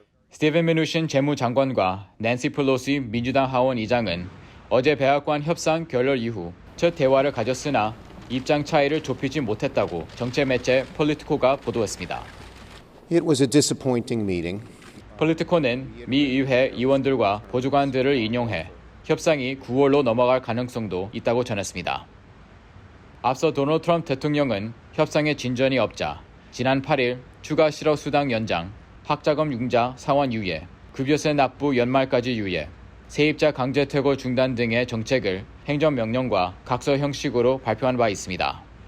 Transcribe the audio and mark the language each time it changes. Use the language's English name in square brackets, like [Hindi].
[Korean] 스티븐 미누신 재무장관과 낸시 펠로시 민주당 하원 의장은 어제 백악관 협상 결렬 이후 첫 대화를 가졌으나 입장 차이를 좁히지 못했다고 정체 매체 폴리티코가 보도했습니다. [English] It was a disappointing meeting. [Korean] 폴리티코는 미 의회 의원들과 보좌관들을 인용해 협상이 9월로 넘어갈 가능성도 있다고 전했습니다. 앞서 도널드 트럼프 대통령은 협상에 진전이 없자 지난 8일 추가 실업수당 연장, 학자금 융자 상환 유예, 급여세 납부 연말까지 유예, 세입자 강제 퇴거 중단 등의 정책을 행정명령과 각서 형식으로 발표한 바 있습니다.